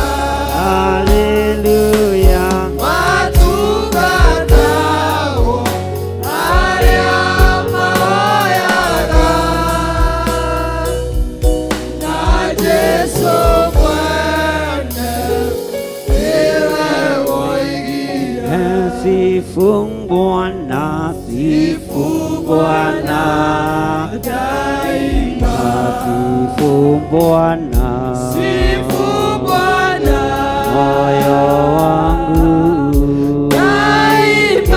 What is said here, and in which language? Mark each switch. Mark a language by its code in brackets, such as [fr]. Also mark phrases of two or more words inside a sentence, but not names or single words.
[ki] Haleluya, matungatagwo arĩa mahoyaga. Na Jesũ mwene nĩwe woigire. [sw] Sifu Bwana, sifu Bwana daima. Sifu Bwana, sifu Bwana moyo wangu daima.